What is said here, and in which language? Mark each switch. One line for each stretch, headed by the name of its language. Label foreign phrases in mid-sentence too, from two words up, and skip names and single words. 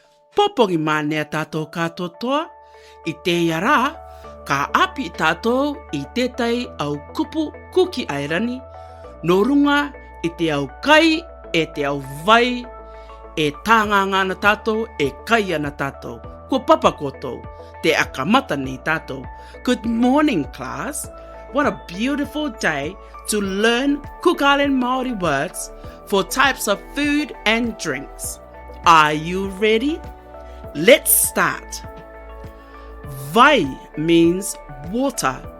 Rarotongan: Popongi mānea tātou katoa toa, I te iara, ka api tātou I tētai au kupu kuki airani, no runga I te au kai, e te au vai, e tānganga na tātou, e kai ana tātou. Ko papa kotou, te akamata ni tātou.
English: Good morning, class. What a beautiful day to learn Cook Island Māori words for types of food and drinks. Are you ready? Let's start. Vai means water.